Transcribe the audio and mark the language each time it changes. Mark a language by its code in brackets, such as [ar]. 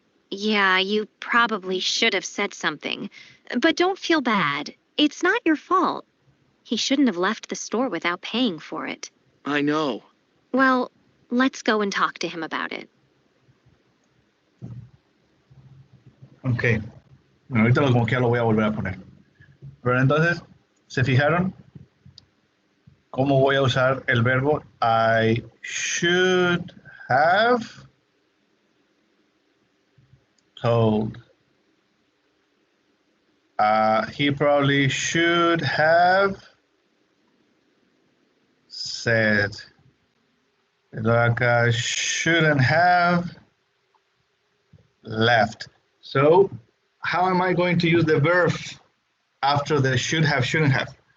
[en] Yeah, you probably should have said something. But don't feel bad. It's not your fault. He shouldn't have left the store without paying for it. I know. Well, let's go and talk to him about it. Ok. [es] Bueno, ahorita como que ya lo voy a volver a poner. Pero entonces, ¿se fijaron cómo voy a usar el verbo [en] I should have told? He probably should have said. Like shouldn't have left. So how am I going to use the verb after the should have, shouldn't have?